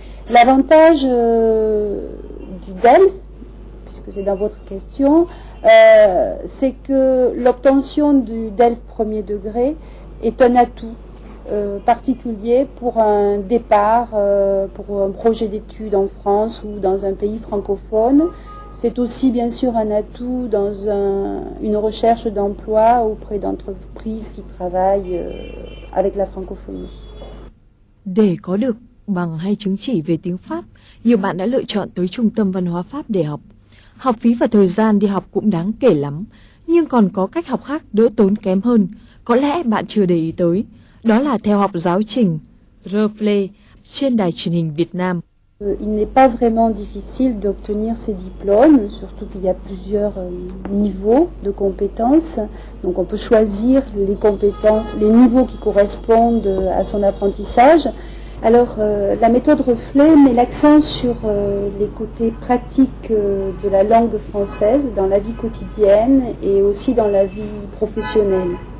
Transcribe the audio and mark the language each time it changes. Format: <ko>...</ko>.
<fr>L'avantage du DELF, puisque c'est dans votre question, c'est que l'obtention du DELF premier degré est un atout particulier pour un départ, pour un projet d'études en France ou dans un pays francophone. C'est aussi bien sûr un atout dans une recherche d'emploi auprès d'entreprises qui travaillent avec la francophonie.</fr> <vi>Để có được bằng hay chứng chỉ về tiếng Pháp, nhiều bạn đã lựa chọn tới Trung tâm Văn hóa Pháp để học. Học phí và thời gian đi học cũng đáng kể lắm, nhưng còn có cách học khác đỡ tốn kém hơn, có lẽ bạn chưa để ý tới. Đó là theo học giáo trình Reflet trên đài truyền hình Việt Nam.</vi> <fr>Il n'est pas vraiment difficile d'obtenir ces diplômes, surtout qu'il y a plusieurs niveaux de compétences. Donc on peut choisir les compétences, les niveaux qui correspondent à son apprentissage. Alors la méthode Reflet met l'accent sur les côtés pratiques de la langue française dans la vie quotidienne et aussi dans la vie professionnelle.</fr>